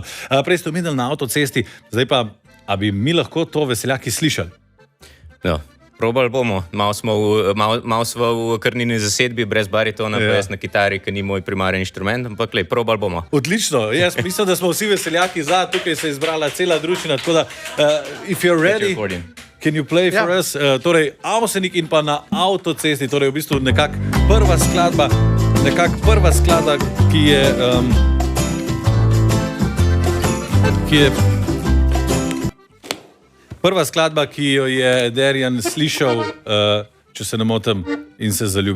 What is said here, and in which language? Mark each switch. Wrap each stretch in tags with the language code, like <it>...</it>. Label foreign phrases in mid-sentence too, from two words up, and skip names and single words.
<sl>Prej ste omenili Na avtocesti, zdaj pa, a bi mi lahko to veseljaki slišali? Ja, probali bomo. Malo smo v krnini zasedbi, brez baritona, brez na kitari, ki ni moj primaren inštrument, ampak probali bomo. Odlično. Jaz mislim, da smo vsi veseljaki za, tukaj se je izbrala cela družina, tako da,</sl> <en>if you're ready, can you play for us?</en> <sl>Torej, Avsenik in pa Na avtocesti, torej v bistvu nekak prva skladba, ki je prva skladba, ki jo je Derijan slišal, če se ne motim, in se zaljubil.</sl>